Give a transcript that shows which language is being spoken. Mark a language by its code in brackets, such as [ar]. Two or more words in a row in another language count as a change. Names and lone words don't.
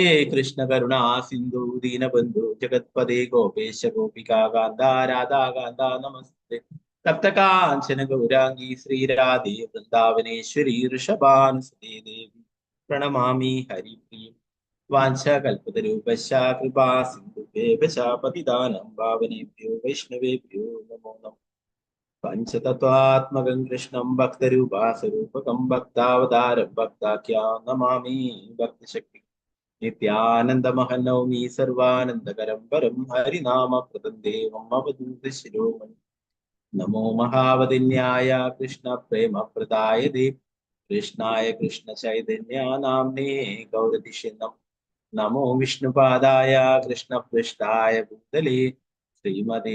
[sa] कृष्ण करुणा सिन्धु दीनबन्धु जगत्पदे गोपेश गोपिका कान्त राधा कान्त नमस्ते तप्तकाञ्चन गौराङ्गी श्रीराधे वृन्दावनेश्वरि ऋषभानुसुते देवि प्रणमामि हरिप्रिय वाञ्चकल्पतरूपश्च कृपा सिन्धुभ्येव च पतितानं पावनेभ्यो वैष्णवेभ्यो नमो नमः पञ्चतत्वात्मकं कृष्णं भक्तरूपास्वरूपकं भक्तावतारं भक्ताख्यां नमामि भक्तिशक्ति नित्यानन्दमहं नौमि सर्वानन्दकरं परं हरिनामप्रदं देवं अवधूत शिरोमणि नमो महावतिन्याय कृष्ण प्रेमप्रदाय देव् कृष्णाय कृष्ण चैतन्य नाम्ने गौरतिषे नमो विष्णुपादाय कृष्णपृष्ठाय भूतले श्रीमते